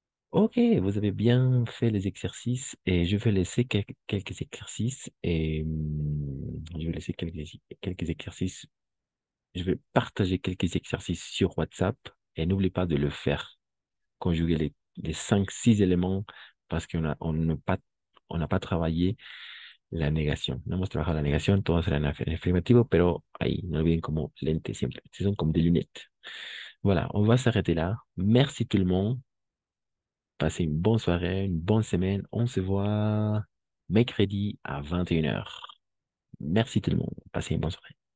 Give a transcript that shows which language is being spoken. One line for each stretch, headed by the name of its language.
French: Ok, vous avez bien fait les exercices et je vais laisser quelques exercices et je vais laisser quelques exercices. Je vais partager quelques exercices sur WhatsApp et n'oubliez pas de le faire. Conjuguer les 5, 6 éléments parce on n'a pas travaillé la negación.
Spanish: No hemos trabajado la negación, todos eran en afirmativo, pero ahí, no olviden como lente siempre.
French: Ce sont comme des lunettes. Voilà, on va s'arrêter là. Merci tout le monde. Passez une bonne soirée, une bonne semaine. On se voit mercredi à 21h. Merci tout le monde. Passez une bonne soirée.